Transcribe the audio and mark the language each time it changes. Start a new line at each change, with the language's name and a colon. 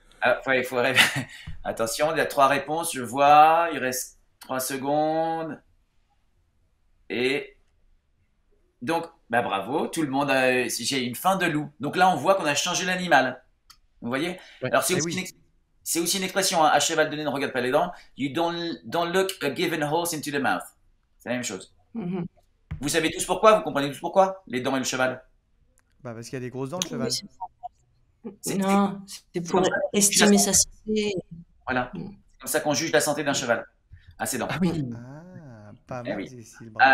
French: Ah, ouais, il faut attention, il y a 3 réponses, je vois. Il reste 3 secondes. Et donc, bah bravo, tout le monde a... J'ai une faim de loup. Donc là, on voit qu'on a changé l'animal. Vous voyez? Ouais. Alors, c'est Eh aussi, oui. c'est aussi une expression, hein, à cheval de nez, ne regarde pas les dents.
English: You don't look a given horse into the mouth.
French: C'est la même chose. Mhm. Vous savez tous pourquoi? Vous comprenez tous pourquoi? Les dents et le cheval. Bah, parce qu'il y a des grosses dents le Oui, cheval. C'est- non, c'est pour comme ça. estimer sa santé. Voilà. Mm. C'est comme ça qu'on juge la santé d'un cheval. À ses dents. Ah oui, Ah, pas Eh mal, oui. Cécile. Bravo.